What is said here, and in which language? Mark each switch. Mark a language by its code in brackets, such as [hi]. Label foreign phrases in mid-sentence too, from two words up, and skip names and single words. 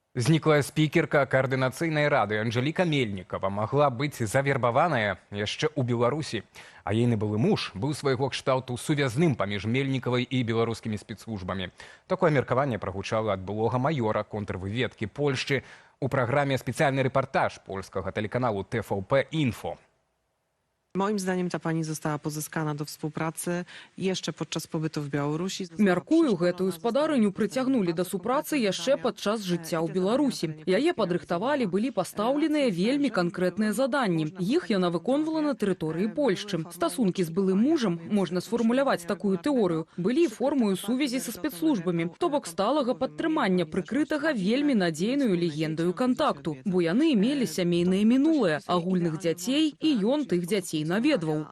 [be] Зніклая спікерка координацыйнай рады Анжеліка Мельнікава магла быць завербаваная яшчэ ў Беларусі. А ейны былы муж быў свайго кшталту сувязным паміж Мельнікавай і беларускімі спецслужбамі. Такое меркаванне прагучала ад былога маёра контрвыведкі Польшчы у праграме спецыяльны рэпартаж польскага тэлеканалу TVP Info. [pl] Moim zdaniem ta pani została pozyskana do współpracy jeszcze podczas pobytu w Białorusi. [be] Мяркую, гэтую спадарыню прыцягнулі да супрацы яшчэ падчас жыцця ў Беларусі. Яе падрыхтавалі, былі пастаўленыя вельмі канкрэтныя заданні. Іх яна выконвала на тэрыторыі Польшчы. Стасункі з былым мужам, можна сфармуляваць такую тэорыю, былі формою сувязі са спецслужбамі, то бок сталага падтрымання прыкрытага вельмі надзейную легендаю кантакту, бо яны мелі сямейнае мінулае, агульных дзяцей, і ён тых дзяцей наведваў.